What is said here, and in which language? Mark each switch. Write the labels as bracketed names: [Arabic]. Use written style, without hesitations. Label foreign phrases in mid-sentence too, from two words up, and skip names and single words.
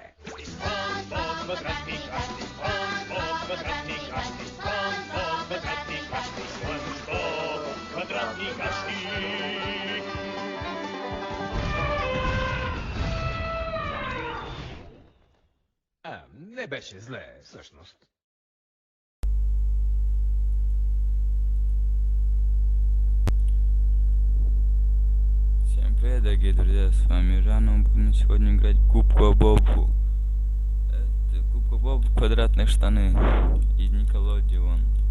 [Bulgarian] Спанч-Боб, квадратни кашки! Спанч-Боб, квадратни кашки! Спанч-Боб, квадратни кашки! Спанч-Боб, квадратни кашки! Не беше зле, всъщност. [Russian] Всем привет, дорогие друзья, с вами Жанна. Мы будем сегодня играть в Губка Бобу. Это Губка Боб квадратные штаны из Nickelodeon.